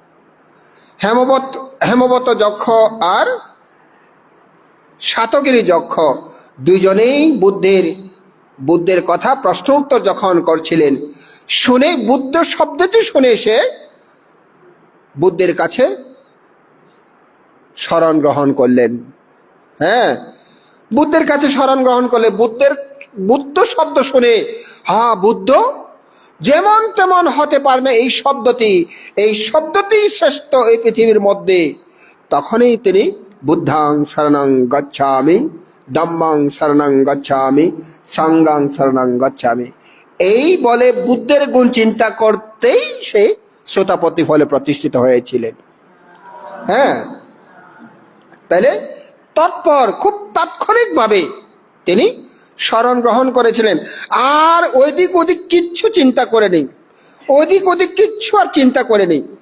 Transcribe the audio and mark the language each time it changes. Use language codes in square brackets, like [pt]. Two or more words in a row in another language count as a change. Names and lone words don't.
[bn] হেমবত যক্ষ আর শাতগিরি যক্ষ দুইজনেই বুদ্ধের কথা প্রশ্ন উত্তর যখন করছিলেন, শুনে বুদ্ধ শব্দটি শুনে সে বুদ্ধের কাছে শরণ গ্রহণ করলেন। হ্যাঁ, বুদ্ধের কাছে শরণ গ্রহণ করলে বুদ্ধ শব্দ শুনে, হ্যাঁ বুদ্ধ যেমন তেমন হতে পারে না এই শব্দটি শ্রেষ্ঠ এই পৃথিবীর মধ্যে। তখনই তিনি [pi] বুদ্ধাং শরণং গচ্ছামি, ধম্মাং শরণং গচ্ছামি, সাঙ্গাং শরণং গচ্ছামি, [bn] এই বলে বুদ্ধের গুণ চিন্তা করতেই সে শ্রোতাপতি ফলে প্রতিষ্ঠিত হয়েছিলেন। হ্যাঁ, তাইলে তৎপর খুব তাৎক্ষণিকভাবে তিনি শরণ গ্রহণ করেছিলেন, আর ওদিক ওদিক কিচ্ছু চিন্তা করেনি, ওদিক ওদিক কিচ্ছু আর চিন্তা করেনি।